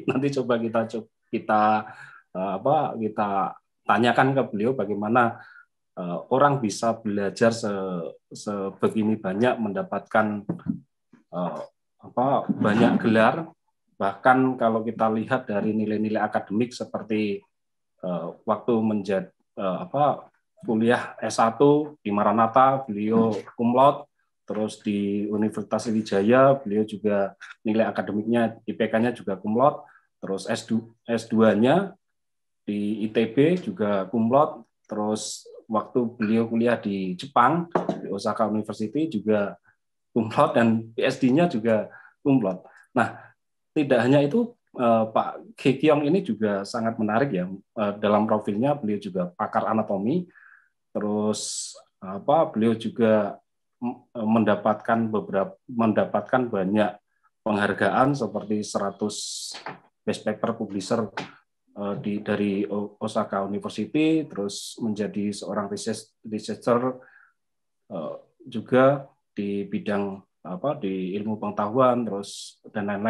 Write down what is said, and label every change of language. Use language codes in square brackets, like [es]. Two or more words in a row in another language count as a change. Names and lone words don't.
[id] Nanti coba kita tanyakan ke beliau bagaimana orang bisa belajar sebegini banyak, mendapatkan banyak gelar. Bahkan kalau kita lihat dari nilai-nilai akademik seperti waktu menjadi kuliah S1 di Maranatha, beliau [la] cum laude. [id] Terus di Universitas Sriwijaya beliau juga nilai akademiknya, IPK-nya juga [la] cum laude. [id] Terus S2-nya di ITB juga [la] cum laude. [id] Terus waktu beliau kuliah di Jepang, di Osaka University juga [la] cum laude, [id] dan PhD-nya juga [la] cum laude. [id] Nah, tidak hanya itu, Pak Ki Kiong ini juga sangat menarik ya. Dalam profilnya beliau juga pakar anatomi. Terus beliau juga mendapatkan banyak penghargaan seperti 100 [en] best paper publisher [id] dari Osaka University, terus menjadi seorang researcher juga di bidang di ilmu pengetahuan, terus dan lain-lain.